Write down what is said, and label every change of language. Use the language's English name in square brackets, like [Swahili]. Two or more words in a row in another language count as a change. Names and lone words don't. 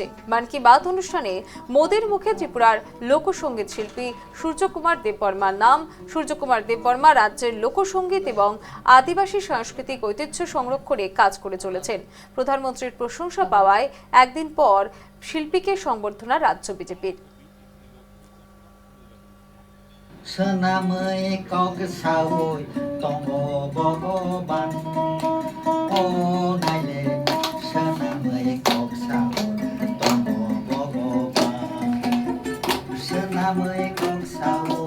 [Bangla] মন কি বাত অনুষ্ঠানে মোদীর মুখে ত্রিপুরার লোকসঙ্গীত শিল্পী সূর্যকুমার দেববর্মার নাম। সূর্যকুমার দেববর্মা রাজ্যের লোকসঙ্গীত এবং আদিবাসী সাংস্কৃতিক ঐতিহ্য সংরক্ষণে কাজ করে চলেছেন। প্রধানমন্ত্রীর প্রশংসা পাওয়ায় একদিন পর শিল্পীকে সংবর্ধনা রাজ্য বিজেপির। [Kok Borok] Senamai kau kesawoi tonggo bogoban oh naile senamai kau kesawoi tonggo bogoban senamai kau kesawoi